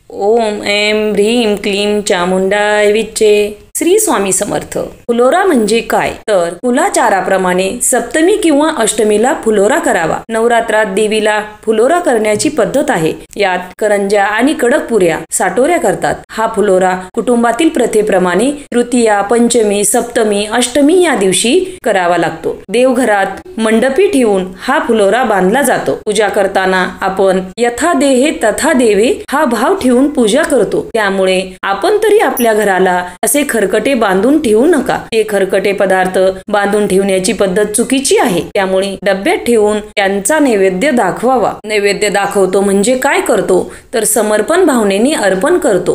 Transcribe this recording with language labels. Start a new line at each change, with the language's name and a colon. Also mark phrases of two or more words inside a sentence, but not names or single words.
Sanskrit: ओम ऐं ह्रीं क्लीं चामुंडाय विच्चे।
Marathi: श्री स्वामी समर्थ। फुलोरा म्हणजे काय तर कुलाचाराप्रमाणे सप्तमी किंवा अष्टमीला फुलोरा करावा। नवरात्रात देवीला फुलोरा करण्याची पद्धत आहे। यात करंज्या आणि कडक पुऱ्या साटोऱ्या करतात। हा फुलोरा कुटुंबातील प्रथेप्रमाणे तृतीया, पंचमी, सप्तमी, अष्टमी या दिवशी करावा लागतो। देवघरात मंडपी ठेवून हा फुलोरा बांधला जातो। पूजा करताना आपण
Sanskrit: यथा देहे तथा देवे
Marathi: हा भाव ठेवून पूजा करतो। त्यामुळे आपण तरी आपल्या घराला असे खरकटे बांधून ठेवू नका। हे खरकटे पदार्थ बांधून ठेवण्याची पद्धत चुकीची आहे। त्यामुळे डब्यात ठेवून त्यांचा नैवेद्य दाखवावा। नैवेद्य दाखवतो म्हणजे काय करतो तर समर्पण भावनेने अर्पण करतो।